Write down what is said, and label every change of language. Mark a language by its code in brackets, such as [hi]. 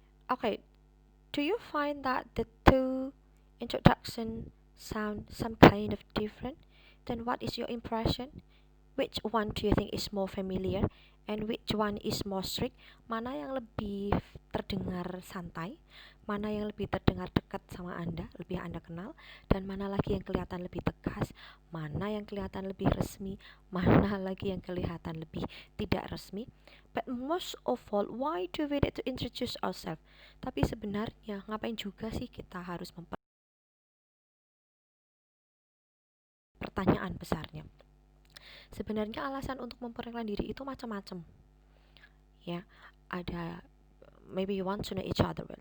[en] Okay, do you find that the two introduction sound some kind of different? Then what is your impression? Which one do you think is more familiar and which one is more strict? [id] Mana yang lebih terdengar santai? Mana yang lebih terdengar dekat sama Anda, lebih Anda kenal? Dan mana lagi yang kelihatan lebih tegas? Mana yang kelihatan lebih resmi? Mana lagi yang kelihatan lebih tidak resmi? [en] But most of all, why do we need to introduce ourselves? [id] Tapi sebenarnya ngapain juga sih kita harus pertanyaan besarnya? Sebenarnya alasan untuk memperkenalkan diri itu macam-macam. Ya, ada [en] maybe you want to know each other well.